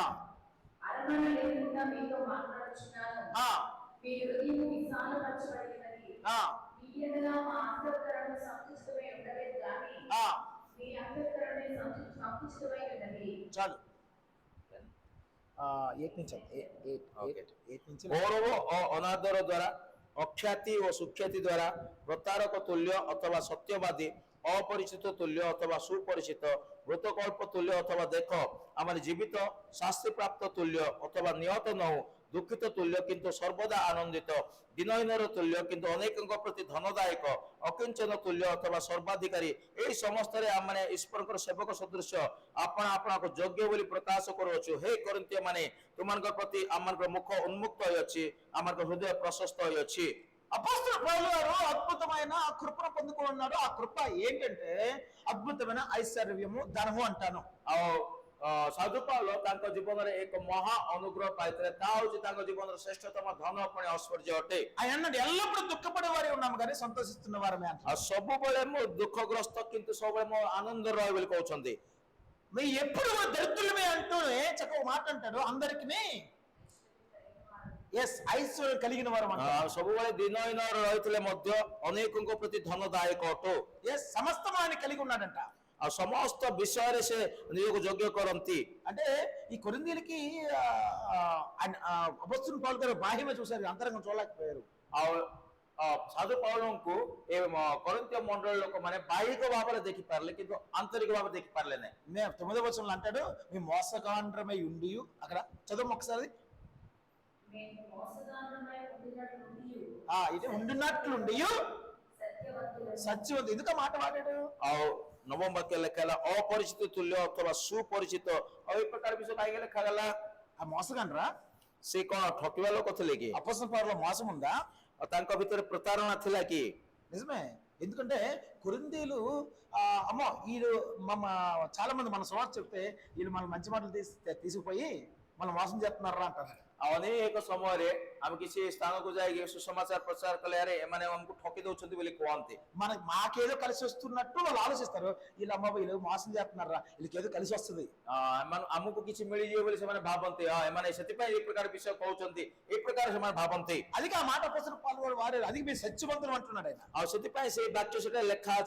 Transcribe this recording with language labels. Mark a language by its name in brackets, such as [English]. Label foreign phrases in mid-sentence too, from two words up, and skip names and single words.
[Telugu] అరమన లేకుండా మీతో మాట్లాడుచున్నాను. ఆ, మీ హృదయం విశాలపరచబడినది. ఆ, మీ ఎడల మా అంతఃకరణ సంకుచితమై ఉండలేదు కానీ ఆ. మీ అంతఃకరణ సంకుచితమై ఉన్నది. చాలు. 8 నుంచి Okay. 8 నుంచి [Odia] ଗୌରବ ଓ ଅନାଦର ଦ୍ୱାରା, ଅଖ୍ୟାତି ଓ ସୁଖ୍ୟାତି ଦ୍ୱାରା, ପ୍ରତାରକ ତୁଲ୍ୟ ଅଥବା ସତ୍ୟବାଦୀ, ଅପରିଚିତ ତୁଲ୍ୟ ଅଥବା ସୁପରିଚିତ, ମୃତକଳ୍ପ ତୁଲ୍ୟ ଅଥବା ଦେଖ ଆମର ଜୀବିତ, ଶାସ୍ତିପ୍ରାପ୍ତ ତୁଲ୍ୟ ଅଥବା ନିହତ ନହୁ, ଦୁଃଖିତ ତୁଲ୍ୟ କିନ୍ତୁ ସର୍ବଦା ଆନନ୍ଦିତ, ଦିନହୀନର ତୁଲ୍ୟ କିନ୍ତୁ ଅନେକଙ୍କ ପ୍ରତି ଧନଦାୟକ, ଅକିଞ୍ଚନ ତୁଲ୍ୟ ଅଥବା ସର୍ବାଧିକାରୀ, ଏହି ସମସ୍ତରେ ଆମେ ଈଶ୍ୱରଙ୍କର ସେବକ ସଦୃଶ ଆପଣ ଆପଣଙ୍କୁ ଯୋଗ୍ୟ ବୋଲି ପ୍ରକାଶ କରୁଅଛୁ। ହେ କରିନ୍ଥିୟ ମାନେ, ତୁମମାନଙ୍କ ପ୍ରତି ଆମଙ୍କର ମୁଖ ଉନ୍ମୁକ୍ତ ହୋଇଅଛି, ଆମଙ୍କ ହୃଦୟ ପ୍ରଶସ୍ତ ହୋଇଅଛି। [Telugu] అపోస్తలుడు పౌలు గారు అద్భుతమైన ఆ కృపను పొందుకున్నాడు. ఆ కృప ఏంటంటే అద్భుతమైన ఐశ్వర్యము, ధనము అంటాను. [Odia] ଆଉ ସାଧୁ ପାଉଲ ତାଙ୍କ ଜୀବନରେ ଏକ ମହା ଅନୁଗ୍ରହ ପାଇଥିଲେ। ତା ହଉଛି ତାଙ୍କ ଜୀବନର ଶ୍ରେଷ୍ଠତମ ଧନ ପୁଣି ଐଶ୍ୱର୍ଯ୍ୟ ଅଟେ। [Telugu] ఆయన అన్నాడు ఎల్లప్పుడూ దుఃఖపడే వారే ఉన్నాము కానీ సంతోషిస్తున్న వారమే అంటాడు. [Odia] ଆଉ ସବୁବେଳେ ମୁଁ ଦୁଃଖଗ୍ରସ୍ତ କିନ୍ତୁ ସବୁବେଳେ ମୋ ଆନନ୍ଦରେ ରହେ ବୋଲି କହୁଛନ୍ତି। [Telugu] మేము ఎప్పుడు కూడా దరిద్రులమే అంటూనే చక్కగా మాట అంటాడు. అందరికి ఎస్ ఐశ్వర్యం కలిగిన వారు అంటాడు. [Odia] ଆଉ ସବୁବେଳେ ଦିନହୀନ ରହିଥିଲେ ମଧ୍ୟ ଅନେକଙ୍କ ପ୍ରତି ଧନଦାୟକ ଅଟୁ। [Telugu] ఎస్ సమస్తం ఆయన కలిగి ఉన్నాడంట. [Odia] ଆଉ ସମସ୍ତ ବିଷୟରେ ସେ ନିଜକୁ ଯୋଗ୍ୟ କରନ୍ତି। [Telugu] అంటే ఈ కొరింథీయులకి అపోస్తలుడు పౌలు గారు బాహ్యమే చూశారు, అంతరంగం చూడలేకపోయారు. [Odia] ଆଉ ସାଧୁ ପାଉଲଙ୍କୁ ଏ କରିନ୍ଥିୟ ମଣ୍ଡଳ ଲୋକମାନେ ବାହ୍ୟିକ ଭାବରେ ଦେଖିପାରିଲେ କିନ୍ତୁ ଆନ୍ତରିକ ଭାବରେ ଦେଖିପାରିଲେ ନାହିଁ। [Telugu] 9వ వచనంలో అంటాడు మీ మోసగాండ్రమై ఉండి, అక్కడ చదువు ఒకసారి. మేము మోసగాళ్ళమై ఉండినట్లుండియు ఇది ఉండినట్లుండి సత్యవంతులము. సత్యవంతుడు. ఎందుకు ఆ మాట వాడాడు? [Odia] ଆଉ ନବମ ବାକ୍ୟ ଲେଖା ହେଲା ଅପରିଚିତ ତୁଲ୍ୟ ଅଥବା ସୁପରିଚିତ। ଆଉ ଏ ପ୍ରକାର ବିଷୟ କାହିଁକି ଲେଖାଗଲା? [Telugu] ఆ మోసగాండ్రా [Odia] ସେ କଣ ଠକିବା ଲୋକ ଥିଲେ କି? [Telugu] అపోస్తలుల పౌలులో మోసం ఉందా? [Odia] ଆଉ ତାଙ୍କ ଭିତରେ ପ୍ରତାରଣା ଥିଲା କି? [Telugu] నిజమే. ఎందుకంటే కొరింథీయులు అమ్మో వీళ్ళు చాలా మంది మన సువార్త చెప్తే వీళ్ళు మన మంచి మాటలు తీసుకుపోయి మనం మోసం చేస్తున్నారా అంటారు. [Odia] ଆଉ ଅନେକ ସମୟରେ ଆମେ କିଛି ସ୍ଥାନକୁ ଯାଇକି ସୁସମାଚାର ପ୍ରଚାର କଲେ ଆରେ ଏମାନେ ଆମକୁ ଠକି ଦଉଛନ୍ତି ବୋଲି କୁହନ୍ତି। [Telugu] మాకేదో కలిసి వస్తున్నట్టు వాళ్ళు ఆలోచిస్తారు. వీళ్ళు అమ్మ వీళ్ళు మోసం చేస్తున్నారా, వీళ్ళకి ఏదో కలిసి వస్తుంది, [Odia] ଆମକୁ କିଛି ମିଳିଯିବ ବୋଲି ସେମାନେ ଭାବନ୍ତି। ଏମାନେ ସେଥିପାଇଁ ଏ ପ୍ରକାର ବିଷୟ କହୁଛନ୍ତି, ଏ ପ୍ରକାର ସେମାନେ ଭାବନ୍ତି। [Telugu] అది ఆ మాట అపోస్తలుడు పౌలు వాడారు. అది మీరు సత్యవంతులు అంటున్నాడు ఆయన. [Odia] ଆଉ ସେଥିପାଇଁ ସେ ବାକ୍ୟ ସେଟା ଲେଖା ଅଛି।